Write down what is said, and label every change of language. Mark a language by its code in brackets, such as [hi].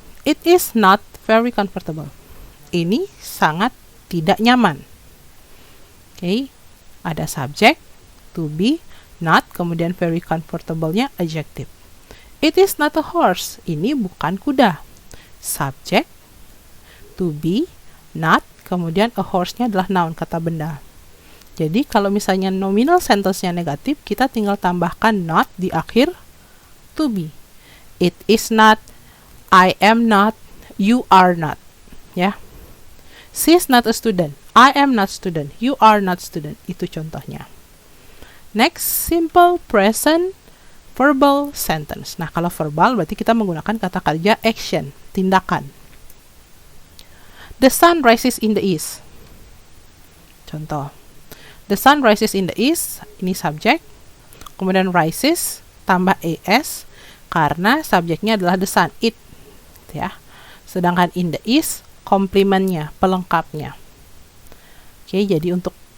[en] It is not very comfortable. [id] Ini sangat tidak nyaman. Okay. Ada subject, to be, not, kemudian very comfortable-nya adjective. [en] It is not a horse. [id] Ini bukan kuda. Subject, to be, not, kemudian a horse-nya adalah noun, kata benda. Jadi kalau misalnya nominal sentence-nya negatif, kita tinggal tambahkan not di akhir to be. [en] It is not, I am not, you are not. Ya. She is not a student. I am not student. You are not student. Itu contohnya. Next, simple present verbal sentence. [id] Nah, kalau verbal berarti kita menggunakan kata kerja action, tindakan. [en] The sun rises in the east. Contoh. The sun rises in the east, ini subject. [id] Kemudian rises tambah es karena subjeknya adalah the sun, it. Ya. Sedangkan in the east komplementnya, pelengkapnya. Oke, jadi untuk